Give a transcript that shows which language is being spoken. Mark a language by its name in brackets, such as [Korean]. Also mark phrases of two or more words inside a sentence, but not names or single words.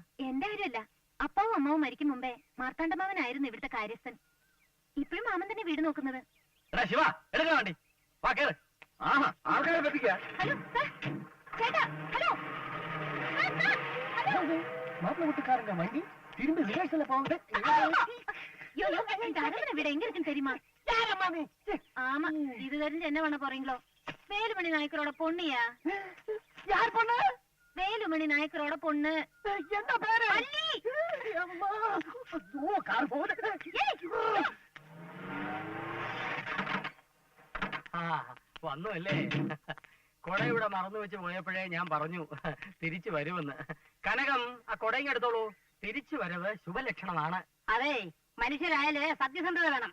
[Malayalam] എന്റെ കാര്യമല്ല, അപ്പാവും അമ്മാവും മരിക്കും മുമ്പേ മാർത്താണ്ഡ മാമനായിരുന്നു ഇവിടുത്തെ കാര്യസ്ഥൻ. ഇപ്പോഴും മാമൻ തന്നെ വീട് നോക്കുന്നത്. എടാ ശിവ, എടുക്കാൻ വേണ്ടി വാ, കേറ്. ആഹാ, ആൾക്കാരെ പറ്റിക്ക. [English] hello sir, [Malayalam] ചേട്ടാ, ഹലോ. മാപ്പിളകൂട്ടുകാരന്റെ വണ്ടി തിരുമ്പി റിവേഴ്സിലെ പോകുന്നത്. [Tamil] அரவணை விட எங்க இருக்குன்னு தெரியுமா? ஆமா, இது தெரிஞ்சு என்ன பண்ண போறீங்களோ? வேலுமணி நாயக்கரோட பொண்ணுயா. யார் பொண்ணு? வேலுமணி நாயக்கரோட பொண்ணு. என்ன பேரு? அள்ளி. அம்மா, ஐயோ, கார் போகுது. [Malayalam] വന്നു അല്ലേ? കൊട ഇവിടെ മറന്നു വെച്ച് പോയപ്പോഴേ ഞാൻ പറഞ്ഞു തിരിച്ചു വരുമെന്ന്. കനകം, ആ കൊടയും എടുത്തോളൂ. തിരിച്ചു വരവ് ശുഭലക്ഷണമാണ്. അതെ, മനുഷ്യരായാല് സത്യസന്ധത വേണം.